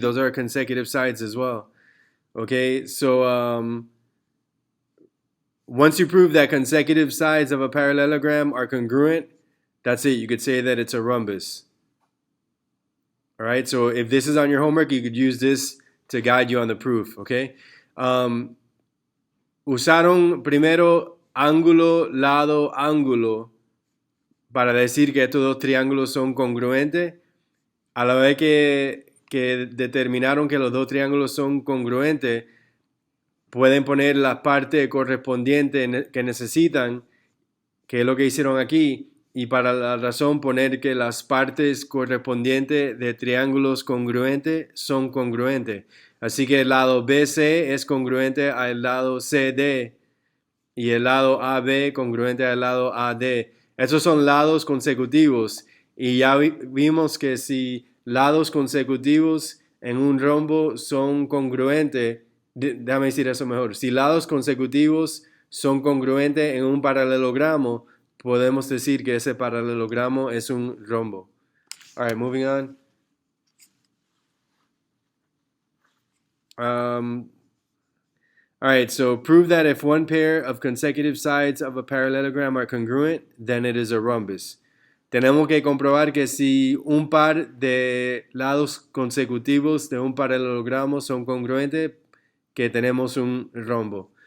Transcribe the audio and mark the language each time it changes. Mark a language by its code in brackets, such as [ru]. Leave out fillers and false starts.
[en] Those are consecutive sides as well. Okay, so once you prove that consecutive sides of a parallelogram are congruent, that's it. You could say that it's a rhombus. All right, so if this is on your homework, you could use this to guide you on the proof, okay? [es] Usaron primero ángulo, lado, ángulo para decir que estos dos triángulos son congruentes. A la vez que determinaron que los dos triángulos son congruentes, pueden poner la parte correspondiente que necesitan, que es lo que hicieron aquí, y para la razón poner que las partes correspondientes de triángulos congruentes son congruentes. Así que el lado BC es congruente al lado CD y el lado AB congruente al lado AD. Esos son lados consecutivos y ya vimos que si lados consecutivos en un rombo son congruentes, déjame decir eso mejor, si lados consecutivos son congruentes en un paralelogramo, podemos decir que ese paralelogramo es un rombo. [en] All right, moving on. All right, so prove that if one pair of consecutive sides of a parallelogram are congruent, then it is a rhombus. [es] Tenemos que comprobar que si un par de lados consecutivos de un paralelogramo son congruentes, que tenemos un rombo.